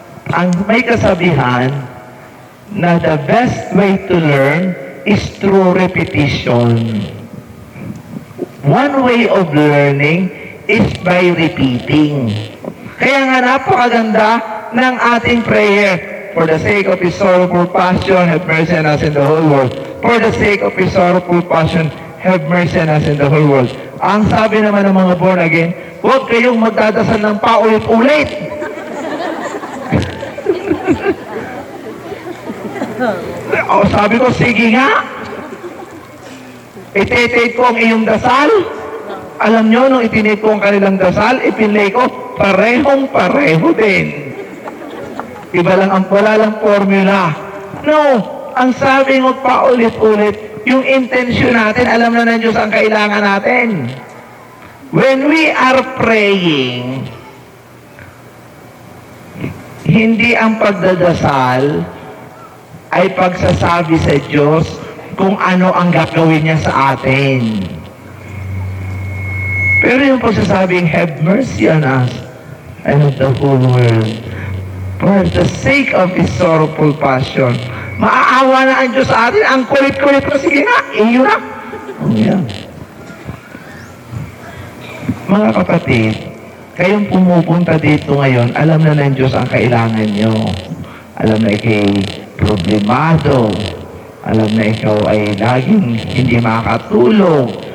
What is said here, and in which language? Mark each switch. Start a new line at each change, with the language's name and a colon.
Filipino: Ang may kasabihan na
English: the best way to learn is through repetition. One way of learning is by repeating.
Filipino: Kaya nga napakaganda ng ating prayer.
English: For the sake of His sorrowful passion, have mercy on us in the whole world. For the sake of His sorrowful passion, have mercy on us in the whole world.
Filipino: Ang sabi naman ng mga born again, huwag kayong magdadasal ng paulit-ulit. O sabi ko, sige nga. Ite-take ko ang iyong dasal. Alam nyo, nung itinake ko ang kanilang dasal, ipinlay ko, parehong-pareho din. Iba lang ang wala lang formula. No, ang sabi mo paulit-ulit, yung intention natin, alam na ng Diyos ang kailangan natin.
English: When we are praying,
Filipino: hindi ang pagdadasal ay pagsasabi sa Diyos kung ano ang gagawin niya sa atin. Pero yung pagsasabing,
English: have mercy on us and of the whole world. For the sake of His sorrowful passion,
Filipino: maaawa na ang Diyos sa atin. Ang kulit-kulit ko, sige nga, iyo na. Yeah. Mga kapatid, kayong pumupunta dito ngayon, alam na ng Diyos ang kailangan nyo. Alam na ikay problemado. Alam na ikaw ay laging hindi makatulong.